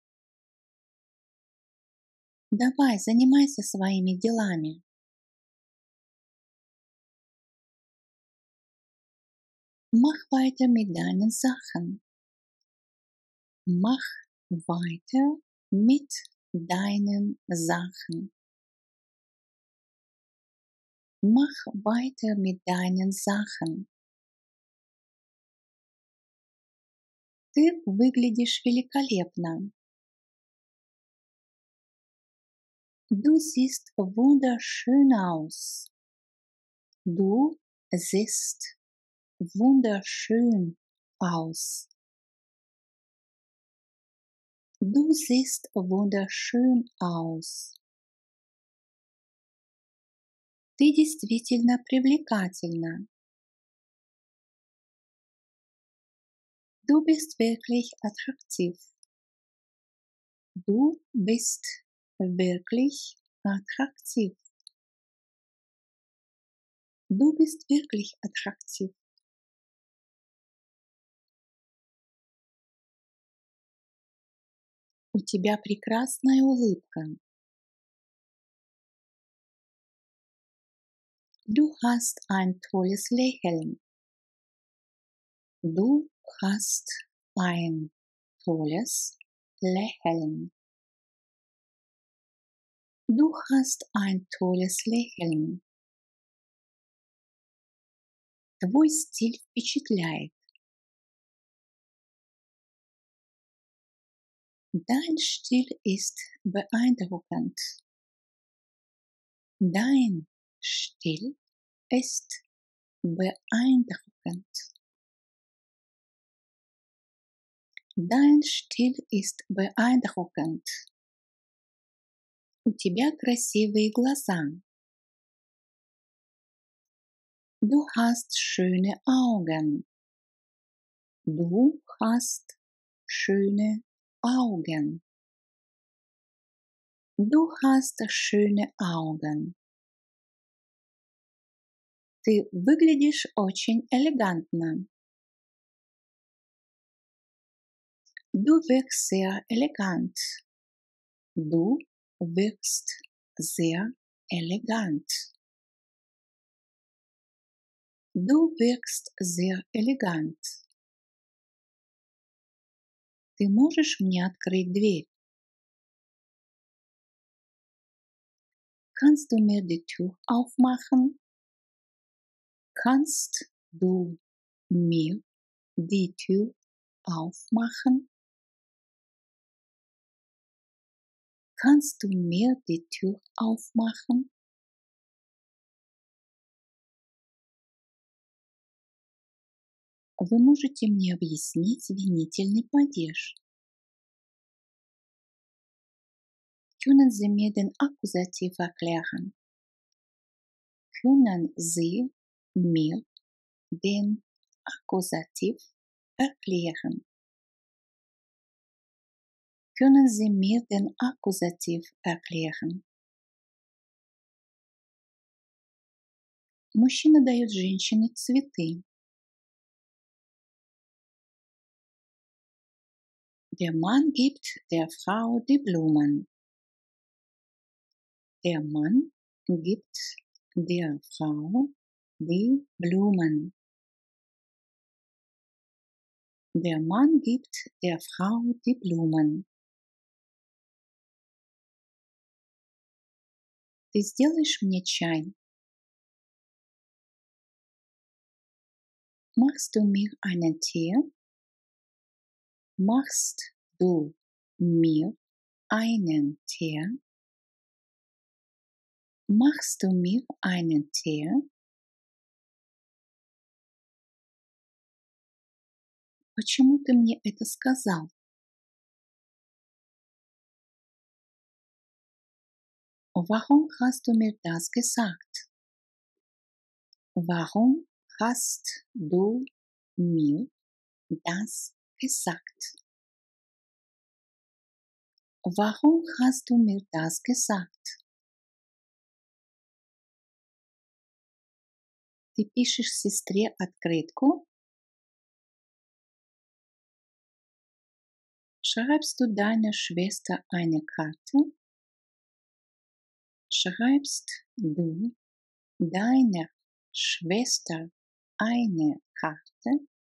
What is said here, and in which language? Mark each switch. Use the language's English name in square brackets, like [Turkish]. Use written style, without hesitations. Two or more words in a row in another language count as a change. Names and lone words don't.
[Russian] Давай, занимайся своими делами. [German] Mach weiter mit deinen Sachen. Mach weiter mit deinen Sachen. Mach weiter mit deinen Sachen. [Russian] Ты выглядишь великолепно. [German] Du siehst wunderschön aus. Du siehst wunderschön aus. Du siehst wunderschön aus. [Russian] Ты действительно привлекательна. [German] Du bist wirklich attraktiv. Du bist wirklich attraktiv. Du bist wirklich attraktiv. [Russian] У тебя прекрасная улыбка. [German] Du hast ein tolles Lächeln. Du hast ein tolles Lächeln. Du hast ein tolles Lächeln. [Russian] Твой стиль впечатляет. [German] Dein Stil ist beeindruckend. Dein Stil ist beeindruckend. Dein Stil ist beeindruckend. [Russian] У тебя красивые глаза. [German] Du hast schöne Augen. Du hast schöne Augen. Du hast schöne Augen. [Russian] Ты выглядишь очень элегантно. [German] Du wirkst sehr elegant. Du wirkst sehr elegant. Du wirkst sehr elegant. [Russian] Ты можешь мне открыть дверь? [German] Kannst du mir die Tür aufmachen? Kannst du mir die Tür aufmachen? Kannst du mir die Tür aufmachen? [Russian] Вы можете мне объяснить винительный падеж? [German] Können Sie mir den Akkusativ erklären? Können Sie mir den Akkusativ erklären? Können Sie mir den Akkusativ erklären? [Russian] Мужчина дает женщине цветы. [German] Der Mann gibt der Frau die Blumen. Der Mann gibt der Frau die Blumen. Der Mann gibt der Frau die Blumen. [Russian] Ты сделаешь мне чай? [German] Machst du mir einen Tee? Machst du mir einen Tee? Machst du mir einen Tee? [Russian] Почему ты мне это сказал? [German] Warum hast du mir das gesagt? Warum hast du mir das gesagt? Warum hast du mir das gesagt? [Russian] Ты пишешь сестре открытку? [German] Schreibst du deiner Schwester eine Karte? Schreibst du deiner Schwester eine Karte?